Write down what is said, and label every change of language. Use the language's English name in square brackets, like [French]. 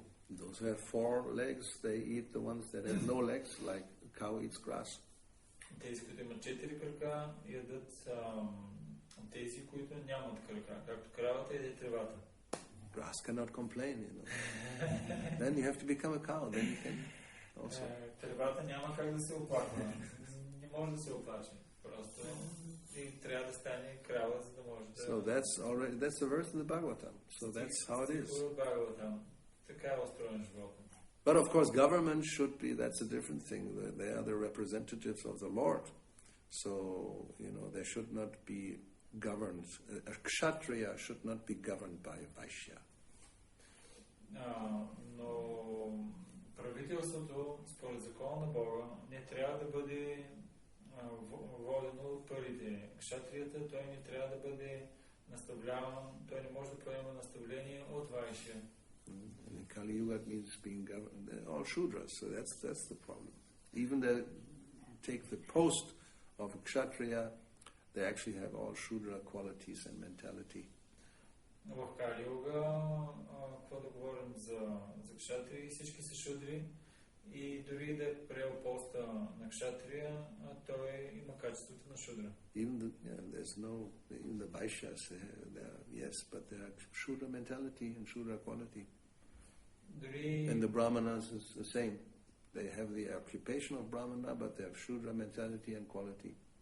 [English] Those who have 4 legs, they eat the ones that have no legs, like a cow eats grass. [Bulgarian] Тези, които имат 4 крака, ядат тези, които нямат крака, както кравата яде тревата. [English] Grass cannot complain, you know. Then you have to become a cow, then you can also. [Bulgarian] Тревата няма как да се оплаква. Не може да се оплаче. Просто и трябва да стане крава, за да може да... [English] So that's the verse in the Bhagavatam. So that's how it is. [Bulgarian] Така е устроен живота. [English] But of course, government should be, that's a different thing. They are the representatives of the Lord. So, you know, they should not be governed. A kshatriya should not be governed by a vaishya. [Bulgarian] Но правителството, според закона на Бога, не трябва да бъде водено от парите. Кшатрията, той не трябва да бъде наставляван, той не може да приема наставление от вайшя. [English] In Kali-yoga it means being governed. They're all Shudras, so that's the problem. Even they take the post of a Kshatriya, they actually have all Shudra qualities and mentality. [Bulgarian] В Кали-йога, какво да говорим за кшатрии, всички са шудри и дори да е приел поста на кшатрия, той има качеството на шудра. [English] Even the Vaishyas, yes, but they have Shudra mentality and Shudra quality. And the Brahmanas is the same. They have the occupation of Brahmana, but they have Shudra mentality and quality.